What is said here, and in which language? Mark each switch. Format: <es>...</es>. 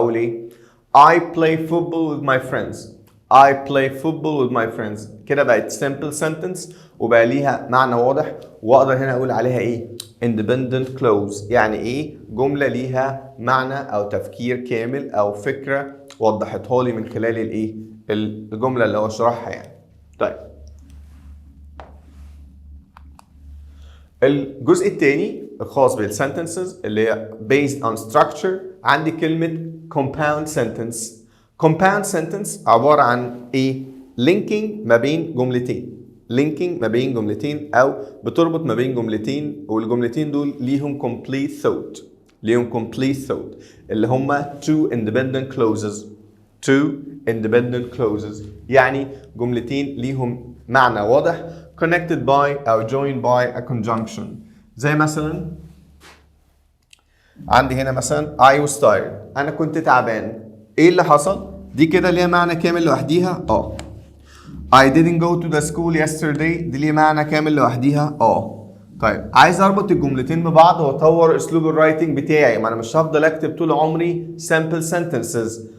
<en>اقول ايه؟ I play football with my friends. I play football with my friends.</en> <ar>كده بقت simple sentence وبقى ليها معنى واضح، واقدر هنا اقول عليها ايه؟ independent clause. يعني ايه؟ جملة ليها معنى او تفكير كامل او فكرة وضحتها لي من خلال الايه؟ الجملة اللي هو شرحها يعني. طيب الجزء الثاني الخاص بالسنتنسز اللي هي based on structure، عندي كلمة compound sentence. compound sentence عبارة عن ايه؟ linking ما بين جملتين. linking ما بين جملتين او بتربط ما بين جملتين، والجملتين دول ليهم complete thought.</ar> <en>ليهم complete thought اللي هما two independent clauses. two independent clauses يعني جملتين ليهم معنى واضح connected by أو joined by a conjunction.</en> <ar>زي مثلا عندي هنا مثلا I was tired. أنا كنت تعبان. إيه اللي حصل؟ دي كده ليها معنى كامل لوحديها؟ I didn't go to the school yesterday دي ليه معنى كامل لوحديها؟ طيب عايز اربط الجملتين ببعض واطور اسلوب الرايتنج بتاعي، ما انا مش هفضل اكتب طول عمري simple sentences.</ar>